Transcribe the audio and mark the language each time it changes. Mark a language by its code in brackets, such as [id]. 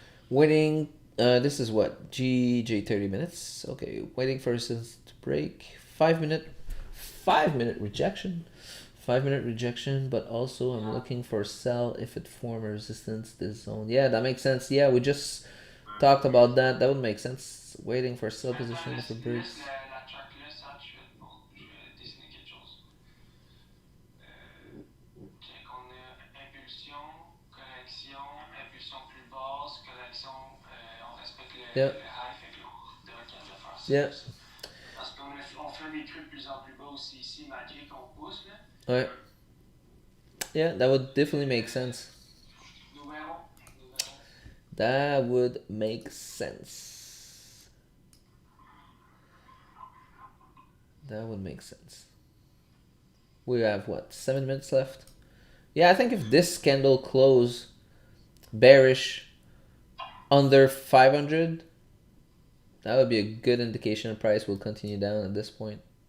[en] Waiting. This is what GJ 30 minutes. Okay, waiting for resistance to break. 5 minute rejection. 5-minute rejection, but also I'm looking for sell if it form a resistance this zone. Yeah, that makes sense. Yeah, we just talked about that. That would make sense. Waiting for sell position if it breaks. [fr] La track là, ça tout de suite. Bon, je vais dessiner quelque chose. Check, on a impulsion, correction, impulsion plus basse, correction, on respecte [en] Yeah. [fr] le high, fait que là, on devrait être capable de faire ça. [en] Yeah. [fr] Parce qu'on fait des trucs de plus en plus bas aussi ici, malgré qu'on pousse, là. Ouais. [en] Yeah, that would definitely make sense. [fr] Nous verrons. [en] That would make sense. That would make sense. We have what, 7 minutes left? Yeah, I think if this candle close bearish under 500, that would be a good indication the price will continue down at this point.